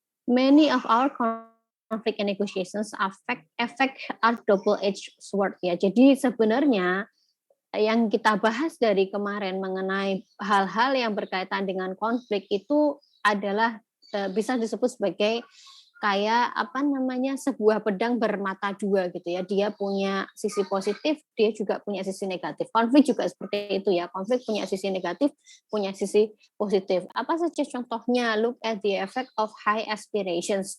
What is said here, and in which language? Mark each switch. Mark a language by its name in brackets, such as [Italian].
[English] Many of our conflict and negotiations affect our double-edged sword ya. [Indonesian] Jadi sebenarnya yang kita bahas dari kemarin mengenai hal-hal yang berkaitan dengan konflik itu adalah bisa disebut sebagai kayak sebuah pedang bermata dua gitu ya. Dia punya sisi positif, dia juga punya sisi negatif. Konflik juga seperti itu ya. Konflik punya sisi negatif, punya sisi positif. Apa saja contohnya? [English] Look at the effect of high aspirations.